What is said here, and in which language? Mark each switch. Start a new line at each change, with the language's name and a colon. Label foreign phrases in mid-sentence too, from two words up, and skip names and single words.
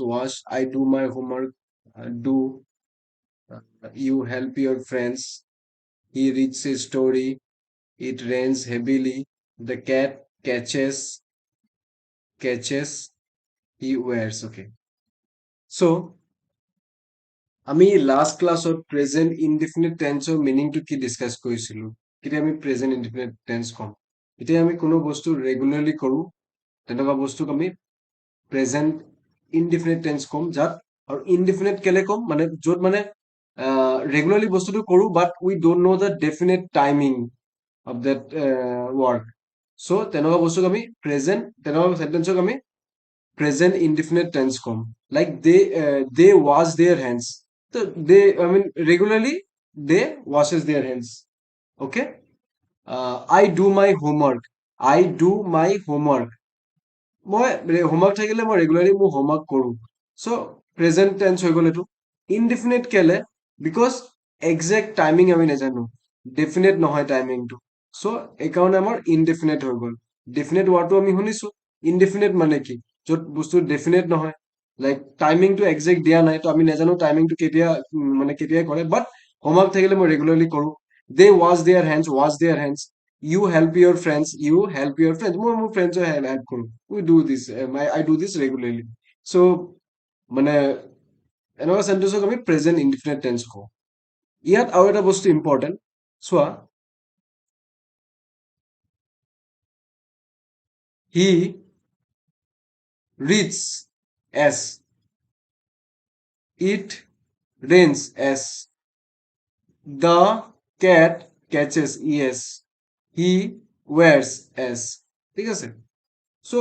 English: Wash. I do my homework. Do. You help your friends. He reads a story. It rains heavily. The cat catches. He wears. Okay. So
Assamese: আমি লাষ্ট ক্লাছত
English: present indefinite tense
Assamese: মিনিংটো কি ডিছকাছ কৰিছিলো কেতিয়া আমি
English: present indefinite tense
Assamese: কম এতিয়া আমি কোনো বস্তু ৰেগুলাৰলি কৰো তেনেকুৱা বস্তুক আমি
English: present indefinite tense
Assamese: কম যাত আৰু ইনডিফিনিট কেলে কম মানে য'ত মানে ৰেগুলাৰলি বস্তুটো কৰো
English: but we don't know the definite timing of that work
Assamese: চ' তেনেকুৱা বস্তুক আমি তেনেকুৱা চেণ্টেন্সক আমি
English: present indefinite tense form like they wash their hands so they regularly they washes their hands. Okay. I do my homework. I do my homework.
Assamese: মই হোমৱৰ্ক থাকিলে মই ৰেগুলাৰলি মোৰ হোমৱৰ্ক কৰো চ'
English: present tense
Assamese: হৈ গ'ল এইটো ইনডিফিনিট কেলে
English: because exact timing
Assamese: আমি নাজানো ডেফিনেট নহয় টাইমিংটো চ' এইকাৰণে আমাৰ ইনডেফিনেট হৈ গ'ল ডেফিনেট ৱাৰ্ডটো আমি শুনিছো ইনডেফিনেট মানে কি য'ত বস্তু ডেফিনেট নহয় লাইক টাইমিংটো একজেক্ট দিয়া নাই তো আমি নাজানো টাইমিংটো মানে কেতিয়া কৰে বাট হোমৱৰ্ক থাকিলে মই ৰেগুলাৰলি কৰো
English: they wash their hands you help your friends
Assamese: মোৰ ফ্ৰেণ্ডছৰ হেল্প কৰো
English: we do this I do this regularly so
Assamese: মানে এনেকুৱা সেন্টেন্সক আমি
English: present indefinite tense
Assamese: কওঁ ইয়াত আৰু এটা বস্তু ইম্পৰ্টেন্ট চোৱা
English: he reads as it rains as the cat catches yes he wears s
Assamese: ঠিক আছে
English: so